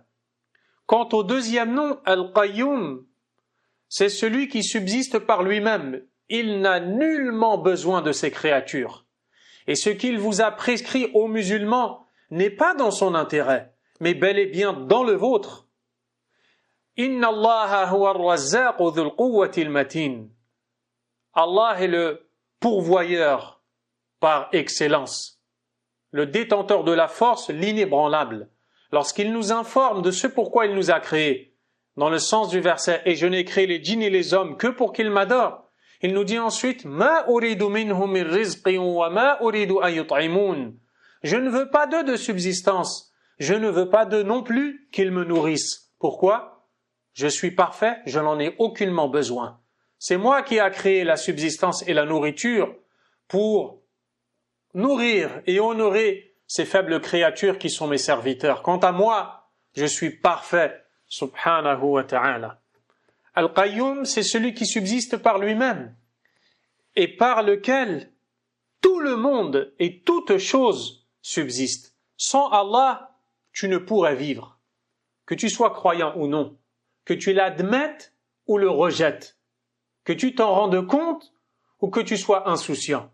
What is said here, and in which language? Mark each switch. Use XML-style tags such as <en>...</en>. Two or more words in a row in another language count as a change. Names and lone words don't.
<fr>Quant au deuxième nom, Al-Qayyum, c'est celui qui subsiste par lui-même. Il n'a nullement besoin de ses créatures. Et ce qu'il vous a prescrit aux musulmans n'est pas dans son intérêt, mais bel et bien dans le vôtre.</fr> <ar>إن الله هو الرزاق ذو القوة المتين.</ar> <fr>Allah est le pourvoyeur par excellence, le détenteur de la force, l'inébranlable. Lorsqu'il nous informe de ce pourquoi il nous a créés, dans le sens du verset « Et je n'ai créé les djinns et les hommes que pour qu'ils m'adorent », il nous dit ensuite «</fr> <ar>ما أريد منهم من رزق وما أريد أن يطعمون</ar> <fr>» Je ne veux pas d'eux de subsistance, je ne veux pas d'eux non plus qu'ils me nourrissent. Pourquoi ? Je suis parfait, je n'en ai aucunement besoin. C'est moi qui ai créé la subsistance et la nourriture pour nourrir et honorer ces faibles créatures qui sont mes serviteurs. Quant à moi, je suis parfait,</fr> <ar>سبحانه وتعالى.</ar> <fr>Al-Qayyum, c'est celui qui subsiste par lui-même et par lequel tout le monde et toute chose subsistent. Sans Allah, tu ne pourrais vivre. Que tu sois croyant ou non, que tu l'admettes ou le rejettes, que tu t'en rendes compte ou que tu sois insouciant.</fr>